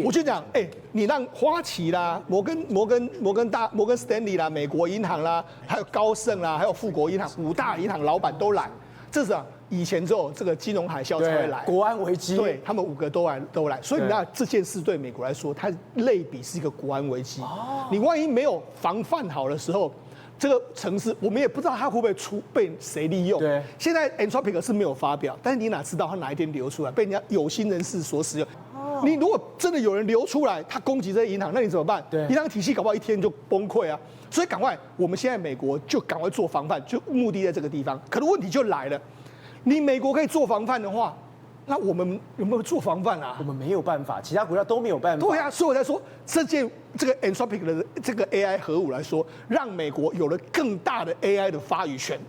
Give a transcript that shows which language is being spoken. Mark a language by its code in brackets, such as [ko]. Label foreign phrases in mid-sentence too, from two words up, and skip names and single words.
[zh] 我就講，你讓花旗啦、摩根斯坦利啦、美國銀行啦，還有高盛啦，還有富國銀行5大銀行老闆都來，這是以前只有這個金融海嘯才會來，國安危機，對，他們5個都來，所以你知道這件事對美國來說，它類比是一個國安危機。你萬一沒有防範好的時候，這個城市我們也不知道它會不會被誰利用。對，現在 Anthropic 是沒有發表，但是你哪知道它哪一天流出來，被人家有心人士所使用。你如果真的有人流出來，他攻擊這些銀行，那你怎麼辦？對，銀行體系搞不好一天就崩潰啊。所以趕快，我們現在美國就趕快做防範，就目的在這個地方。可是問題就來了。你美國可以做防範的話， 那我們有沒有做防範啊？我們沒有辦法，其他國家都沒有辦法。對啊，所以我才說这個 Anthropic 的這個 AI 核武來說，讓美國有了更大的 AI 的發語權。